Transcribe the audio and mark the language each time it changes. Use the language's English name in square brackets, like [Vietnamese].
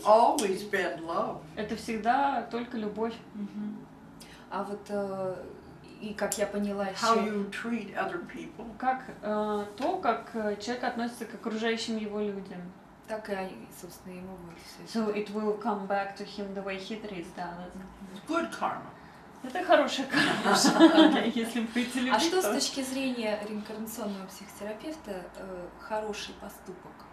[English] It's always been love. [Russian] Это всегда только любовь. А вот и как я поняла [English] How [Russian] еще, [English] you treat other people. [Russian] Как то, как человек относится к окружающим его людям. так и они, собственно, ему будет все. [English] So it will come back to him the way he treats the others. Good karma. [Russian] Это хорошая карма, если будете любить. А что с то- точки зрения реинкарнационного психотерапевта хороший поступок?